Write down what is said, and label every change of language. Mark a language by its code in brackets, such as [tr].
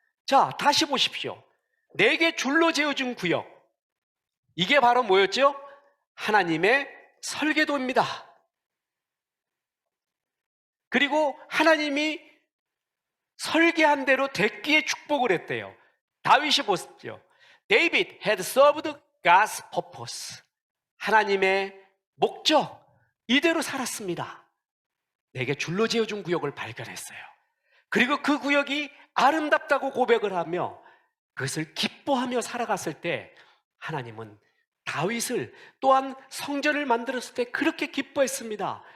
[ko] 자, 다시 보십시오. 내게 줄로 재어준 구역, 이게 바로 뭐였죠? 하나님의 설계도입니다. 그리고 하나님이 설계한 대로 됐기에 축복을 했대요. 다윗이 보십시오. [en] David had served God's purpose. [ko] 하나님의 목적, 이대로 살았습니다. 내게 줄로 지어준 구역을 발견했어요. 그리고 그 구역이 아름답다고 고백을 하며 그것을 기뻐하며 살아갔을 때 하나님은 다윗을 또한 성전을 만들었을 때 그렇게 기뻐했습니다.